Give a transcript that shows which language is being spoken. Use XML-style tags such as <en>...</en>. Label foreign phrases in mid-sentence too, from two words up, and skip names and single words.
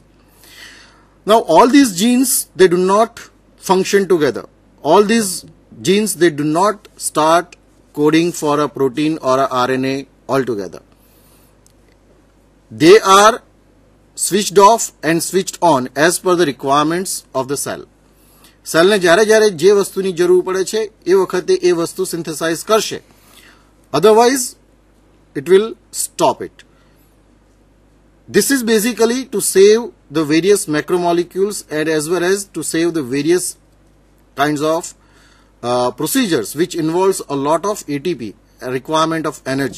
<en>Now, all these genes, they do not function together. All these genes, they do not start coding for a protein or a RNA altogether. They are switched off and switched on as per the requirements of the cell.</en> <gu>Cell ને જ્યારે જ્યારે જે વસ્તુ ની જરૂર પડે છે એ વખતે એ વસ્તુ synthesize કરશે.</gu> <en>Otherwise, it will stop it. This is basically to save the various macromolecules and as well as to save the various kinds of procedures which involves a lot of ATP, a requirement of energy.</en>